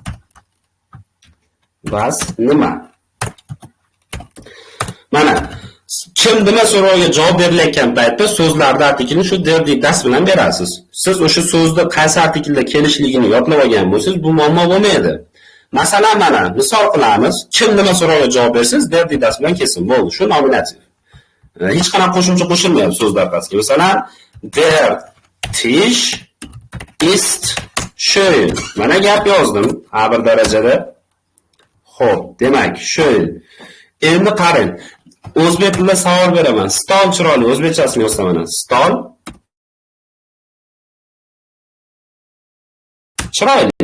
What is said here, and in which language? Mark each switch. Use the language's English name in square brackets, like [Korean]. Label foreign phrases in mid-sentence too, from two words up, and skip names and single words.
[Uzbek] Mana kim nima so'roviga javob berilayotgan paytda so'zlarda artikelni shu das bilan berasiz. Siz o'sha so'zni qaysi artikelda kelishligini yodlab olgan bo'lsangiz, bu muammo bo'lmaydi. Masalan, mana misol qilamiz. Kim nima so'roviga javob bersangiz, das bilan kelsin. Bo'ldi, shu nominativ. Hech qanaqa qo'shimcha qo'shilmayapti so'z orqasiga. Masalan, [German] der Tisch ist schön. [Uzbek] Mana gap yozdim har bir darajada. Xo'p, demak, schön. Endi qarang. O'zbek tilida savol beraman. Stol chiroyli, o'zbekchasini yozsam mana. Stol chiroyli.